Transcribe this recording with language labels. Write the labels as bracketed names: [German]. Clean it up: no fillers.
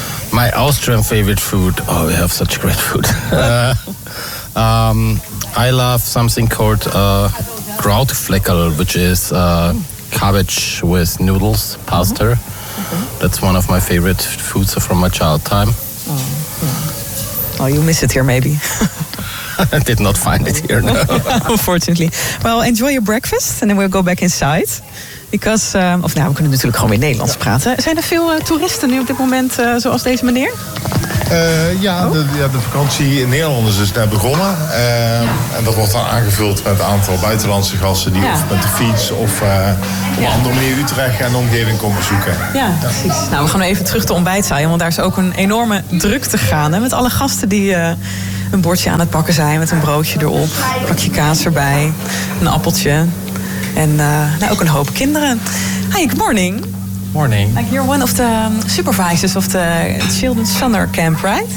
[English] My Austrian favorite food. Oh, we have such great food. I love something called Krautfleckerl, which is cabbage with noodles, pasta. Mm-hmm. Okay. That's one of my favorite foods from my child time. Oh, yeah. Oh, you miss it here, maybe. I did not find it here, no. Unfortunately. Well, enjoy your breakfast and then we'll go back inside. [Dutch] Because, we kunnen natuurlijk gewoon weer Nederlands praten. Zijn er veel toeristen nu op dit moment, zoals deze meneer? De vakantie in Nederland is dus net begonnen. En dat wordt dan aangevuld met een aantal buitenlandse gasten die of met de fiets of op een andere manier Utrecht en de omgeving komen zoeken. Ja, precies. Nou, we gaan even terug de ontbijtzaal, want daar is ook een enorme drukte gaande. Met alle gasten die een bordje aan het pakken zijn met een broodje erop. Een plakje kaas erbij, een appeltje en ook een hoop kinderen. [English] Hi, good morning. Morning. Like you're one of the supervisors of the Children's Summer Camp, right?